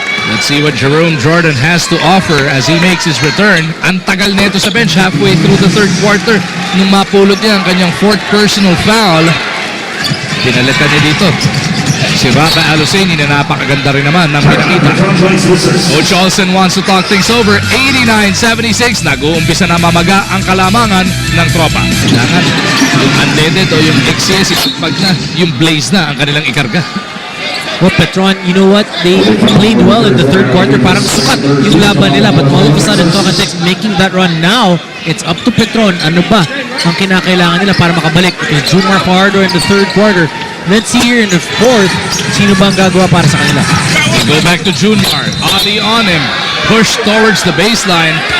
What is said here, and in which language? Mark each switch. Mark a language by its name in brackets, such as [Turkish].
[English] Let's see what Jerome Jordan has to offer as he makes his return. [Filipino] Ang tagal nito sa bench halfway through the 3rd quarter nung mapulot niya ang kanyang 4th personal foul. Pinalitan niya dito si Rafa Aluseni na napakaganda rin naman ng pinakita. [English] Coach Olsen wants to talk things over. [Filipino] 89-76, nag-uumpisa na mamaga ang kalamangan ng tropa. Kailangan yung unleaded o yung excess, pag na, yung blaze na ang kanilang ikarga. [English] Well, Petron, you know what? They played well in the 3rd quarter. [Filipino] Parang sukat yung laban nila. [English] But all of a sudden, Talk and Tex making that run now. It's up to Petron. [Filipino] Ano ba ang kinakailangan nila para makabalik? [English] Because Junmar Fajardo in the 3rd quarter. Let's see here in the 4th, [Filipino] sino bang gagawa para sa kanila? [English] We go back to Junmar. Ali on him. Push towards the baseline.